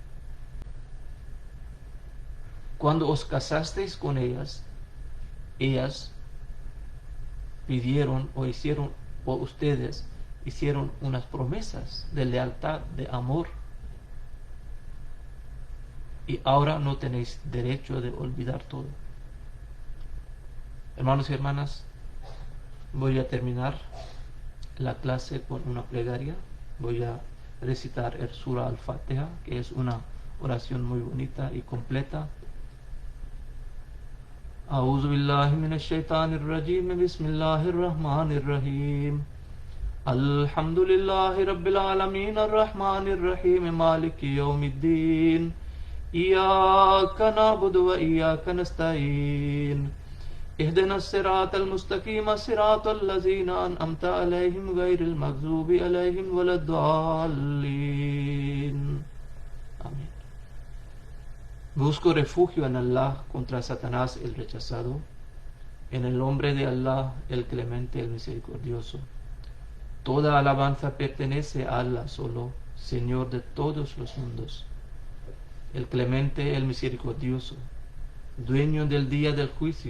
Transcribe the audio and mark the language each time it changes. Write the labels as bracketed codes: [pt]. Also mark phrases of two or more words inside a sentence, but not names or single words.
[es] Cuando os casasteis con ellas pidieron o ustedes hicieron unas promesas de lealtad, de amor, y ahora no tenéis derecho de olvidar todo. Hermanos y hermanas, voy a terminar la clase con una plegaria. Voy a recitar el Surah Al-Fatiha, que es una oración muy bonita y completa. [ar] أعوذ بالله من الشيطان الرجيم. بسم الله الرحمن الرحيم الحمد لله رب العالمين الرحمن الرحيم مالك يوم الدين. إياك نعبد وإياك نستعين. اهدنا الصراط المستقيم صراط الذين أنعمت عليهم غير المغضوب عليهم ولا الضالين. [es] Amén. Busco refugio en Allah contra Satanás el rechazado, en el nombre de Allah el clemente, el misericordioso. Toda alabanza pertenece a Allah solo, Señor de todos los mundos, el clemente, el misericordioso, dueño del día del juicio.